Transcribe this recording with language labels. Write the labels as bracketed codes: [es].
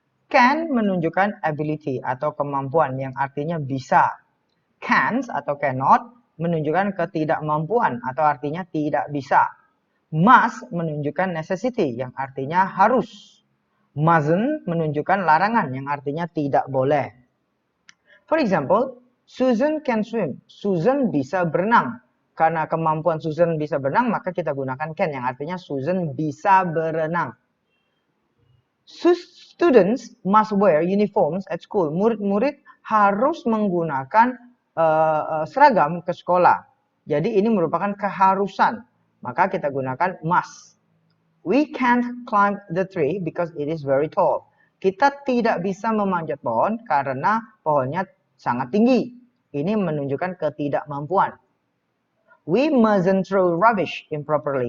[id] Can menunjukkan ability atau kemampuan yang artinya bisa. Can't atau cannot menunjukkan ketidakmampuan atau artinya tidak bisa. Must menunjukkan necessity yang artinya harus. Mustn't menunjukkan larangan yang artinya tidak boleh. [en] For example, Susan can swim. [id] Susan bisa berenang. Karena kemampuan Susan bisa berenang, maka kita gunakan can yang artinya Susan bisa berenang. [en] Students must wear uniforms at school. [id] Murid-murid harus menggunakan seragam ke sekolah. Jadi ini merupakan keharusan. Maka kita gunakan must. [en] We can't climb the tree because it is very tall. [id] Kita tidak bisa memanjat pohon karena pohonnya sangat tinggi. Ini menunjukkan ketidakmampuan. [en] We mustn't throw rubbish improperly.